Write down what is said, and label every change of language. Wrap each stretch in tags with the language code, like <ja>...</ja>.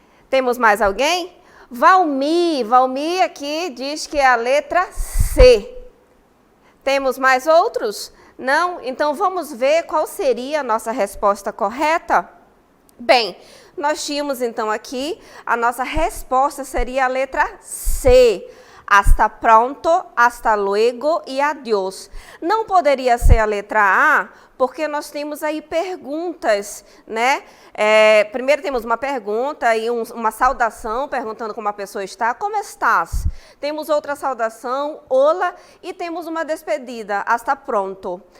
<pt>Temos mais alguém? Valmir aqui diz que é a letra C. Temos mais outros? Não? Então, vamos ver qual seria a nossa resposta correta? Bem, nós tínhamos então aqui, a nossa resposta seria a letra C.</pt> <es>Hasta pronto, hasta luego e adiós.</es> <pt>Não poderia ser a letra A, porque nós temos aí perguntas, né? Primeiro temos uma pergunta e uma saudação, perguntando como a pessoa está. Como estás? Temos outra saudação, hola, e temos uma despedida,</pt> <es>hasta pronto.</es>